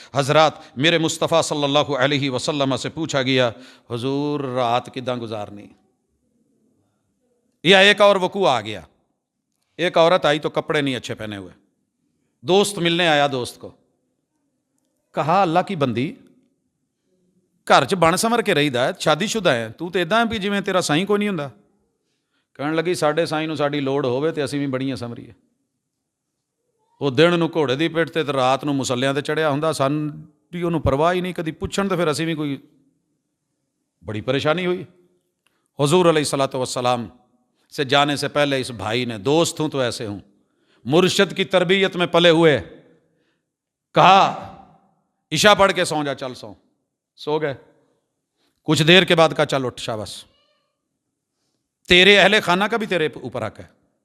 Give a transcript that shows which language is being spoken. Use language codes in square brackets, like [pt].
[ur] حضرات میرے مصطفیٰ صلی اللہ علیہ وسلم سے پوچھا گیا، [pa] حضور رات کداں گزارنی؟ [ur] یا ایک اور وقوع آ گیا، ایک عورت آئی تو کپڑے نہیں اچھے پہنے ہوئے، دوست ملنے آیا، دوست کو کہا [pa] اللہ کی بندی گھر چ بن سمر کے رہی دا، شادی شدہ ہے، تو تے اداں بھی جویں تیرا سائیں کوئی نہیں ہوندا. کہن لگی ساڈے سائیں نوں ساڈی لوڑ ہوے تے اسی بھی بڑیاں سمریے. وہ دن نو گھوڑے دی پیٹ تے رات نو مسلیاں تے چڑھیا ہوندا، سن بھی اونوں پرواہ ہی نہیں کدی پوچھن تے پھر اسی بھی کوئی بڑی پریشانی ہوئی. [ur] حضور علیہ الصلوۃ والسلام سے جانے سے پہلے اس بھائی نے، دوست ہوں تو ایسے ہوں، مرشد کی تربیت میں پلے ہوئے، کہا عشاء پڑھ کے سو جا، چل سو گئے. کچھ دیر کے بعد کہا چل اٹھ، شاباش، تیرے اہل خانہ کا بھی تیرے اوپر حق ہے.